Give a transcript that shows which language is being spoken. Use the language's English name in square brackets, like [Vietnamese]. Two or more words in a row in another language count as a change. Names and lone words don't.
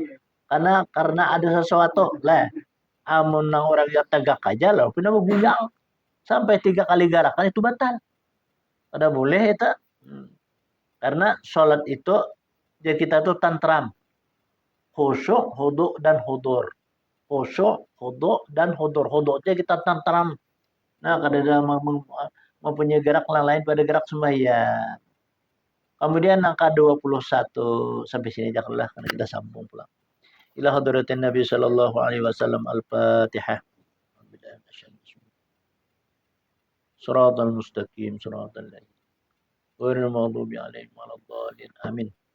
[Banjar] Karena ada sesuatu lah. Amun nang orang yang tegak aja loh, pindah bergoyang sampai 3 kali gerakan itu batal. Kada boleh itu. Karena sholat itu ya kita tuh tantram, khusyuk, hudu dan hudur. Khusyuk, hudu dan hudur. Huduknya kita tantram. Nah, kada ada mempunyai gerak lain pada gerak sembahyang. Kemudian angka 21 sampai sini janganlah karena kita sambung pulang. [Arabic] إلى حضرة النبي صلى الله عليه وسلم الفاتحة. الصراط المستقيم، صراط الذين غير المغضوب عليهم ولا الضالين. آمين.